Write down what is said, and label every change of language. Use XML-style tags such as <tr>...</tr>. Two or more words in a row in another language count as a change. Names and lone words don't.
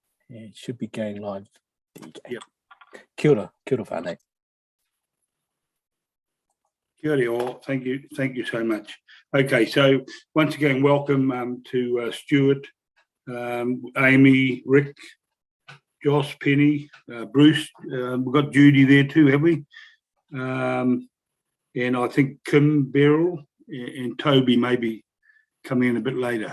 <en>It should be going live. There you go. Yep.</en> <mi>Kia ora whānau. Kia ora</mi> <en>all. Thank you so much. Okay, so once again, welcome to Stuart, Amy, Rick, Joss, Penny, Bruce. We've got Judy there too, have we? And I think Kim, Beryl, and Toby may be coming in a bit later.</en>